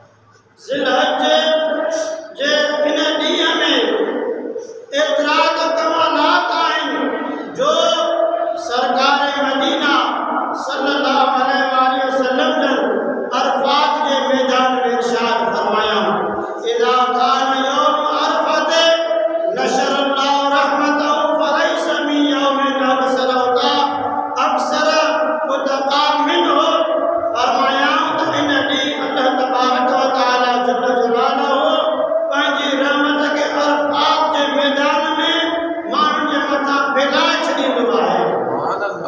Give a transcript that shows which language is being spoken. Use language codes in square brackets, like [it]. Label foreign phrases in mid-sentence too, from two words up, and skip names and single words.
[sd] ज़िलहज जे इन ॾींहं में एतिरा त कमालात आहिनि जो सरकार मदीना [ar] صلى الله عليه وسلم [sd] जन अरफात जे मैदान में इरशाद फरमाया [ar] إذا كان يوم عرفة نشر الله رحمته فليس من يوم أبصرت أكثر عتقا منه. [sd] फरमाया त इन ॾींहुं [ar] الله تبارك وتعالى جل جلاله [sd] पंहिंजी रहमत खे अरफात जे मैदान में माण्हुनि जे मथां फैलाए छॾींदो आहे, [ar] سبحان الله.